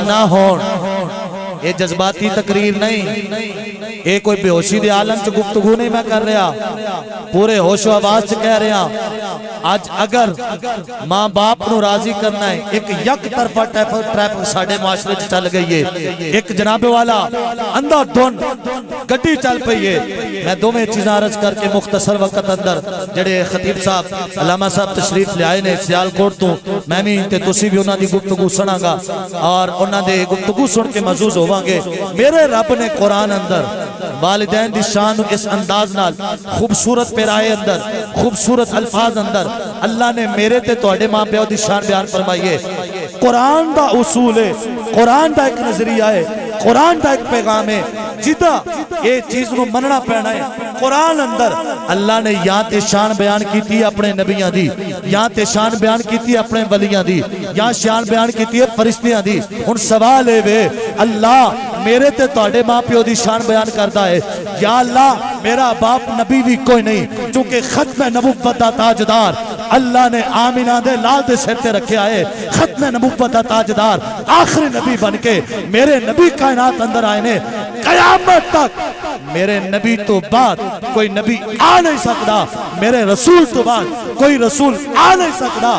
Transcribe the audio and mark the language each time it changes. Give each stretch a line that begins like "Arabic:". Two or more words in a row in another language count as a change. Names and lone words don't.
Punjabi: نہ ہون یہ جذباتی تقریر نہیں یہ کوئی بے ہوشی دے عالم چ گفتگو نہیں میں کر رہا پورے ہوش و آواز چ کہہ رہا آج اگر ماں باپ نو راضی کرنا ہے ایک یک طرفہ ٹریفک ساڑھے معاشرے چ چل گئی ہے ایک جناب والا اندھا دھن گڈی چل پئی ہے. میں دو میں چیزاں عرض کر کے مختصر وقت اندر جڑے خطیب صاحب علامہ صاحب تشریف لے آئے نے سیال کوٹ تو میں بھی تے تسی بھی انہاں دی گفتگو سنا گا اور انہاں دے گفتگو سن کے محظوظ ہوواں گے. میرے رب نے قرآن اندر والدین دی شان اس انداز نال خوبصورت پیرائے اندر خوبصورت الفاظ اندر اللہ نے میرے تے تواڈے ماں پیو دی شان بیان فرمائی ہے. قرآن دا اصول ہے قرآن دا ایک نظریہ ہے قرآن دا ایک پیغام ہے جدا یہ چیز نو مننا پینا ہے. قرآن اندر اللہ نے یہاں تے شان بیان کیتی اپنے نبیاں دی یہاں تے شان بیان کیتی اپنے ولیاں دی یہاں شان بیان کیتی فرشتیاں دی. ہن سوال ہے وے اللہ میرے تے تواڈے ماں پیو دی شان بیان کردا ہے یا اللہ میرا باپ نبی بھی کوئی نہیں چونکہ ختم نبوت دا تاجدار اللہ نے آمینہ دے لال دے سر تے رکھے آئے ختم نبوت دا تاجدار آخری نبی بن کے میرے نبی کائنات اندر آئے نے قیامت تک میرے نبی تو بعد کوئی نبی آ نہیں سکتا، میرے رسول تو بعد کوئی رسول آ نہیں سکتا۔